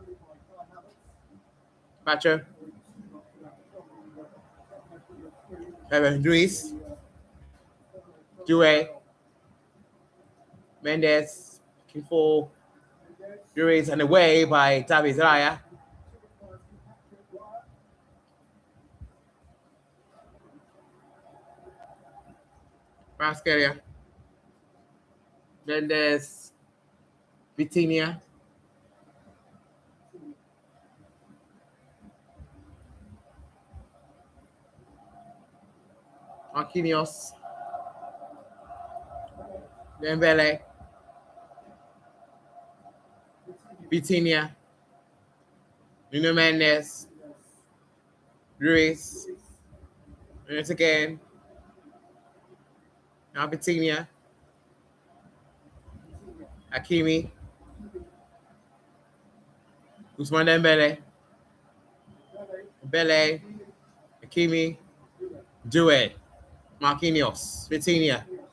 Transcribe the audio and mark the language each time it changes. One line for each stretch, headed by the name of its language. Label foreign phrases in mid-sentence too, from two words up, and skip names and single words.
English: Pacho. Luis. Due. Mendes. Kifo. Luis and away by David Raya. Pascalia. Mendes. Vitinha. Marquinhos. Dembele. Vitinha. Nuno Mendes. Luis. Minutes again. Now Vitinha. Hakimi. Usman Dembele. Dembele. Hakimi. Due. Marquinhos. Vitinha.